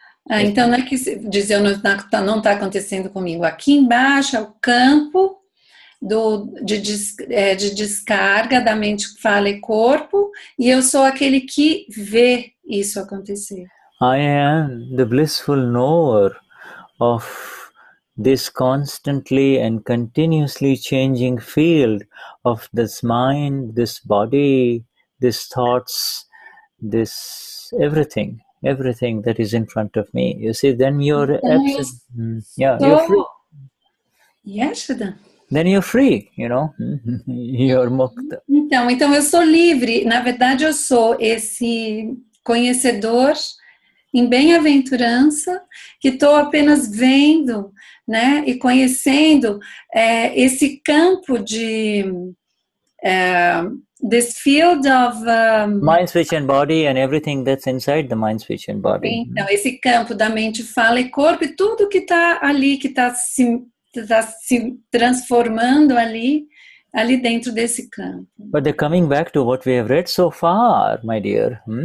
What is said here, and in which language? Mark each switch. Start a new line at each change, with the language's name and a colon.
Portuguese: Então não é que dizer não está acontecendo comigo. Aqui embaixo é o campo de descarga da mente, fala e corpo, e eu sou aquele que vê isso acontecer.
English: I am the blissful knower of this constantly and continuously changing field of this mind, this body, this thoughts, this everything that is in front of me. You see, then you're you're free. Yes, Shuddha. Then you're free, you know. You're mukta.
Portuguese: Então eu sou livre. Na verdade, eu sou esse conhecedor em bem-aventurança, que estou apenas vendo, né, e conhecendo esse campo de
English: this field of mind, speech and body and everything that's inside the mind, speech and body.
Portuguese: Então, esse campo da mente, fala e corpo e tudo que está ali, que está se transformando ali dentro desse campo.
English: But they're coming back to what we have read so far, my dear.